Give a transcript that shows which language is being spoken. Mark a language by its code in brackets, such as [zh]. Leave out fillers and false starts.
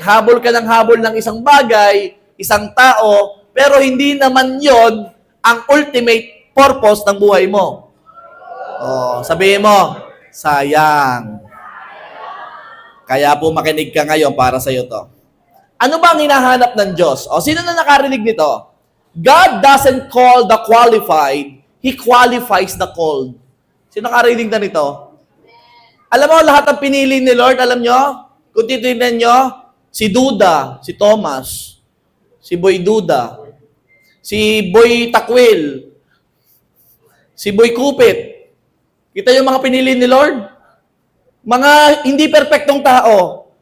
[tl] Habol ka ng habol ng isang bagay, isang tao, pero hindi naman yon ang ultimate purpose ng buhay mo. Oh, sabihin mo, sayang. Kaya po makinig ka ngayon para sa'yo to. Ano ba ang hinahanap ng Diyos? O, sino na nakarinig nito? [en] God doesn't call the qualified, He qualifies the called. [tl] Sino nakarinig na nito? Alam mo, lahat ng pinili ni Lord, alam nyo? Kung titignan nyo, si Duda, si Thomas, si Boy Duda, si Boy Takwil, si Boy Kupit. Kita yung mga pinili ni Lord? Mga hindi perpektong tao.